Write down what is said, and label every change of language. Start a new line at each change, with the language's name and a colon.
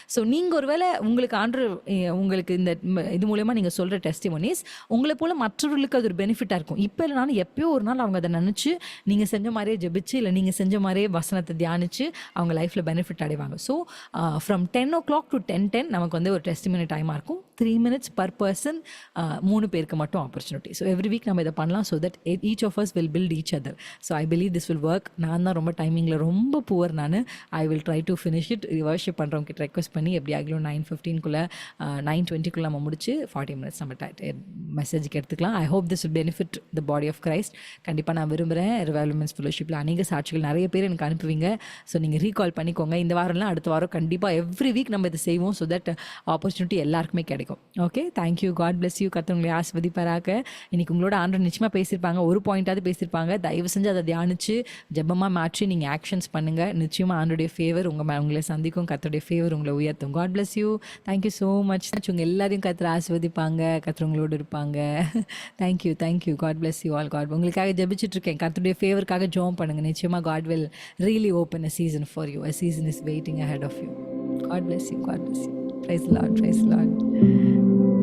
Tamil: So நீங்கள் ஒருவேளை உங்களுக்கு உங்களுக்கு இந்த இது மூலயமா நீங்கள் சொல்கிற டெஸ்டிமோனிஸ் உங்களை போல் மற்றவர்களுக்கு அது ஒரு பெனிஃபிட்டாக இருக்கும். இப்போ இல்லை நானும் எப்பயோ ஒரு நாள் அவங்க அதை நினச்சி நீங்கள் செஞ்ச மாதிரியே ஜெபிச்சு, இல்லை நீங்கள் செஞ்ச மாதிரியே வசனத்தை தியானித்து அவங்க லைஃப்பில் பெனிஃபிட் அடைவாங்க.
English: so from 10 o'clock to 10:10
Tamil: நமக்கு வந்து ஒரு டெஸ்டிமோனி டைமாக இருக்கும்.
English: 3 minutes per person,
Tamil: 3 பேருக்கு மட்டும் ஆப்பர்ச்சுனிட்டி.
English: so every week
Tamil: நம்ம இதை பண்ணலாம்.
English: So that each of us will build each other. So I believe this will work.
Tamil: நான் தான் ரொம்ப டைமிங்கில் ரொம்ப புவர். நான்
English: I will try to finish it.
Tamil: Worship பண்ணுறவங்க கிட்ட ரெக்வஸ்ட் பண்ணி எப்படி ஆகலும் 9:15 9:20 நம்ம முடிச்சு 40 minutes நம்ம மெசேஜுக்கு எடுத்துக்கலாம்.
English: I hope this will benefit the body of Christ.
Tamil: கண்டிப்பாக நான் விரும்புகிறேன். ரிவைவல் விமென்ஸ் ஃபெலோஷிப்பில் அநேக சாட்சிகள் நிறைய பேர் எனக்கு அனுப்புவீங்க. ஸோ நீங்கள் ரீகால் பண்ணிக்கோங்க. இந்த வாரம்லாம் அடுத்த வாரம் கண்டிப்பாக
English: every week
Tamil: நம்ம இதை செய்வோம். ஸோ தட் ஆப்பர்ச்சுனிட்டி எல்லாருக்குமே கிடைக்கும்.
English: Okay, thank you. God bless you.
Tamil: கர்த்தர் ஆஸ்வதிப்பாராக. இன்னைக்கு உங்களோட ஆண்டவர் நிச்சயமாக பேசியிருப்பாங்க, ஒரு பாயிண்டாவது பேசியிருப்பாங்க. தயவு செஞ்சு அதை தியானிச்சு ஜெபமாக மாற்றி நீங்கள் ஆக்ஷன்ஸ் பண்ணுங்கள். நிச்சயமாக ஆண்டோடைய ஃபேவர் உங்களை சந்திக்கும். கர்த்தருடைய ஃபேவர் உங்களை உயர்த்தும்.
English: God bless you. Thank you so much.
Tamil: உங்கள் எல்லாரையும் கர்த்தர் ஆஸ்வதிப்பாங்க. கர்த்தர் உங்களோடு இருப்பாங்க.
English: Thank you thank you. God bless you all.
Tamil: God உங்களுக்காக ஜெபிச்சுட்டு இருக்கேன். கர்த்தருடைய ஃபேவருக்காக ஜெபம் பண்ணுங்கள். நிச்சயமாக
English: God will really open a season for you. A season is waiting ahead of you. God bless you. God bless you. Praise the Lord. Praise the Lord.